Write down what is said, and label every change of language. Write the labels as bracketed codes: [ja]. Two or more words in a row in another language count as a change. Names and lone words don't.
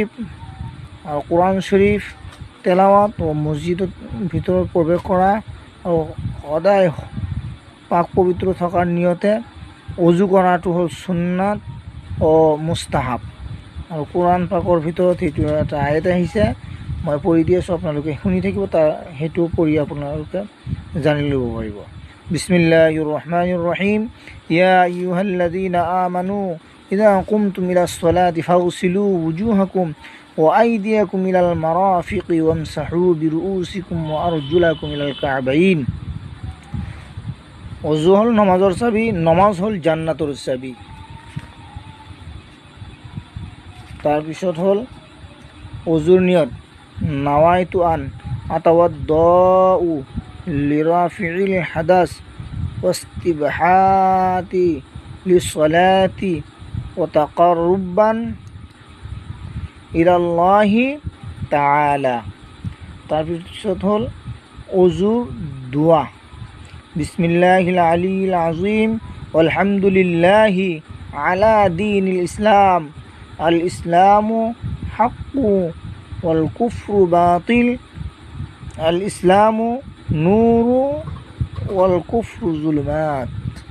[as] আৰু কোৰাণ শৰীফ তেলাৱাত ও মছজিদৰ ভিতৰত প্ৰৱেশ কৰা আৰু সদায় পাক পবিত্ৰ থকাৰ নিয়তে অজু কৰাটো হ'ল সুন্নাত ও মুস্তাহাব। আৰু কোৰাণ পাকৰ ভিতৰত সেইটো এটা আয়াত আহিছে, মই পঢ়ি দি আছোঁ, আপোনালোকে শুনি থাকিব, সেইটো পঢ়ি আপোনালোকে জানি ল'ব পাৰিব। [ar] بسم الله الرحمن الرحيم. يا أيها الذين آمنوا إذا قمتم إلى الصلاة فاغسلوا وجوهكم وأيديكم إلى المرافق وامسحوا برؤوسكم وأرجلكم إلى الكعبين। [as] অজু হল নমাজৰ চাবি, নমাজ হল জান্নাতৰ চাবি। তাৰপিছত হল অজুৰ নিয়ত, [ar] نويت أن أتوضأ لرفع الحدث واستباحة للصلاة وتقربا إلى الله تعالى. [as] তাৰপিছত হ'ল অজুৰ দোৱা, [ar] بسم الله العلي العظيم الحمد لله على دين الإسلام الإسلام حق والكفر باطل الإسلام نور والكفر ظلمات.